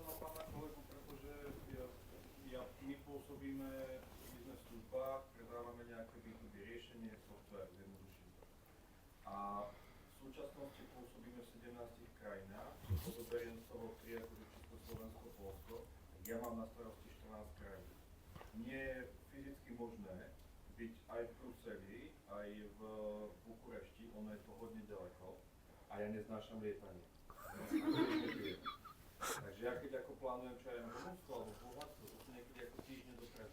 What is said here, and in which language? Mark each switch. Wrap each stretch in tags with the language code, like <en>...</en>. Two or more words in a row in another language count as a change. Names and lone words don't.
<cs>My působíme v business službách, prodáváme nějaké B2B řešení, software, zjednodušení. A v současnosti působíme v 17 krajinách, odoberiem z toho 3 jako Československo, Polsko, já mám na starosti 14 krajín.</cs> <sk>Nie je fyzicky možné byť aj v Bruseli, aj v Bukurešti, ono je to hodně daleko a já neznášam lietanie. Takže ja keď ako plánujem, čo ja jem v Rumunsku alebo v Bulharsku, to sú niekedy ako týždne každý.</sk>